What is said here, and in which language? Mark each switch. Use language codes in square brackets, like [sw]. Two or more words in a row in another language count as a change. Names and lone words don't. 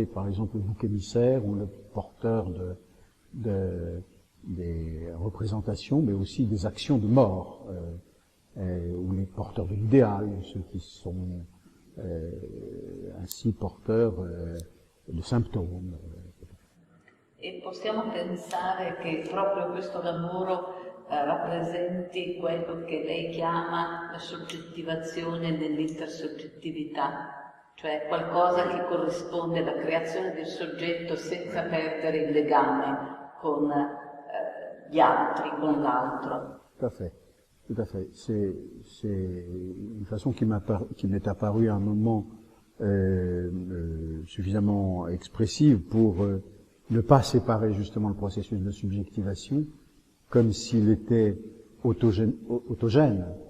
[fr] Par exemple, le bouc émissaire ou le porteur des représentations, mais aussi des actions de mort, ou les porteurs de l'idéal, ceux qui sont ainsi porteurs de symptômes. [it] E possiamo pensare che proprio questo lavoro rappresenti quello che lei chiama la soggettivazione nell'intersoggettività, cioè qualcosa che corrisponde alla creazione del soggetto senza perdere il legame con gli altri, con l'altro. [fr] Tout à fait. Tout à fait. C'est une façon qui m'est apparue à un moment suffisamment expressive pour ne pas séparer justement le processus de subjectivation comme s'il était autogène,